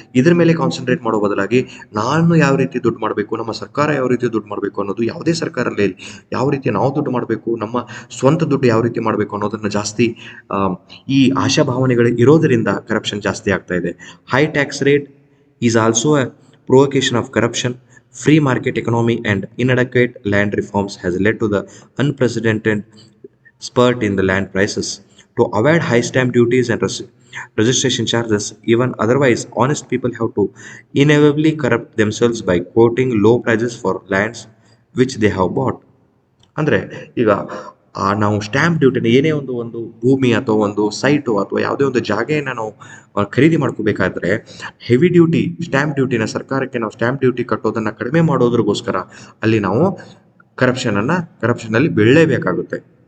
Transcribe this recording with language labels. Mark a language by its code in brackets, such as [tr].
[kn] ಇದ್ರ ಮೇಲೆ ಕಾನ್ಸಂಟ್ರೇಟ್ ಮಾಡೋ ಬದಲಾಗಿ ನಾನು ಯಾವ ರೀತಿ ದುಡ್ಡು ಮಾಡಬೇಕು, ನಮ್ಮ ಸರ್ಕಾರ ಯಾವ ರೀತಿ ದುಡ್ಡು ಮಾಡಬೇಕು ಅನ್ನೋದು, ಯಾವುದೇ ಸರ್ಕಾರದಲ್ಲಿ ಯಾವ ರೀತಿ ನಾವು ದುಡ್ಡು ಮಾಡಬೇಕು, ನಮ್ಮ ಸ್ವಂತ ದುಡ್ಡು ಯಾವ ರೀತಿ ಮಾಡಬೇಕು ಅನ್ನೋದನ್ನು ಜಾಸ್ತಿ ಈ ಆಶಾಭಾವನೆಗಳು ಇರೋದರಿಂದ ಕರಪ್ಷನ್ ಜಾಸ್ತಿ ಆಗ್ತಾ ಇದೆ. [en] High tax rate is also a provocation of corruption. Free market economy and inadequate land reforms has led to the unprecedented spurt in the land prices. To avoid high stamp duties and registration charges, even otherwise honest people have to inevitably corrupt themselves by quoting low prices for lands which they have bought. [kn] ಅಂದರೆ ಈಗ ನಾವು stamp ಡ್ಯೂಟಿನ ಏನೇ ಒಂದು ಭೂಮಿ ಅಥವಾ ಒಂದು site ಅಥವಾ ಯಾವುದೇ ಒಂದು ಜಾಗೆಯನ್ನು ನಾವು ಖರೀದಿ ಮಾಡ್ಕೋಬೇಕಾದ್ರೆ ಹೆವಿ ಡ್ಯೂಟಿ ಸ್ಟ್ಯಾಂಪ್ ಡ್ಯೂಟಿನ ಸರ್ಕಾರಕ್ಕೆ ನಾವು ಸ್ಟ್ಯಾಂಪ್ ಡ್ಯೂಟಿ ಕಟ್ಟೋದನ್ನು ಕಡಿಮೆ ಮಾಡೋದ್ರಿಗೋಸ್ಕರ ಅಲ್ಲಿ ನಾವು ಕರಪ್ಷನಲ್ಲಿ ಬೀಳಲೇಬೇಕಾಗುತ್ತೆ.